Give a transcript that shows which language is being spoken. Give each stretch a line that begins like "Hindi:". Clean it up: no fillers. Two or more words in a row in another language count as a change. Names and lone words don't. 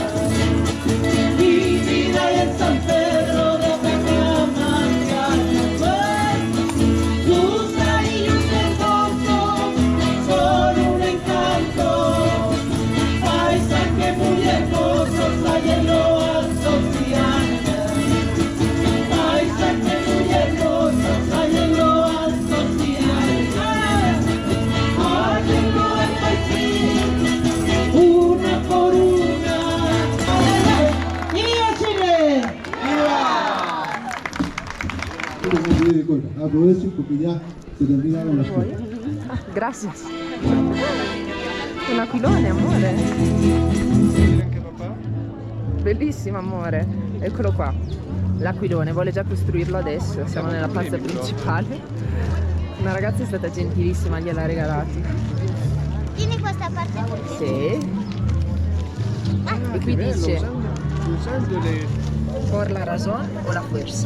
Spanish: En San Pedro de Atacama, sus cariños hermosos son un encanto, paisajes muy hermosos hay en lo alto y alto, paisajes muy hermosos hay en lo alto y alto, hay en lo alto y sí, una por una. Aprovecho porque ya se terminaron las cosas. Gracias.
Italian: Un aquilone, amore. Anche papà? Bellissimo, amore. Eccolo qua. L'aquilone, vuole già costruirlo adesso. Siamo nella piazza principale. Una ragazza è stata gentilissima, gliel'ha regalato. Tieni questa parte qui. Sì. E qui dice usando le
Spanish: por la razón o la fuerza.